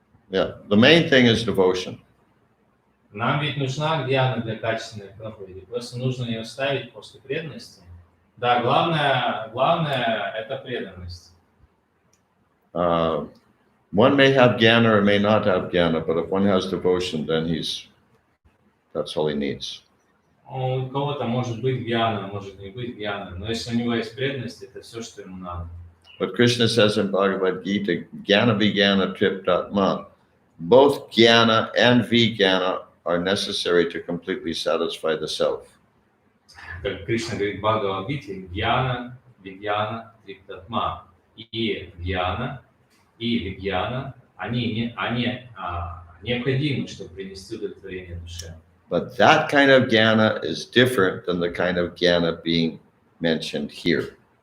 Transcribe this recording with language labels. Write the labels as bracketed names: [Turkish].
[English] Yeah, the main thing is devotion. [Russian] Нам ведь нужна гьяна для качественной проповеди, просто нужно ее ставить после преданности. Да, главное это преданность. [English] One may have jnana or may not have jnana, but if one has devotion, then that's all he needs. [Russian] У кого-то может быть гьяна, может не быть гьяна, но если у него есть преданность, это все, что ему надо. [English] But Krishna says in Bhagavad Gita, [Sanskrit] jnana vijnana triptatma, [English] both jnana and vijnana are necessary to completely satisfy the self. [Russian] Как Кришна говорит в Бхагавадгите, гьяна, вигьяна, триптатма. И гьяна, и вигьяна, они необходимы, чтобы принести удовлетворение душе. [English] But that kind of jnana is different than the kind of jnana being mentioned here.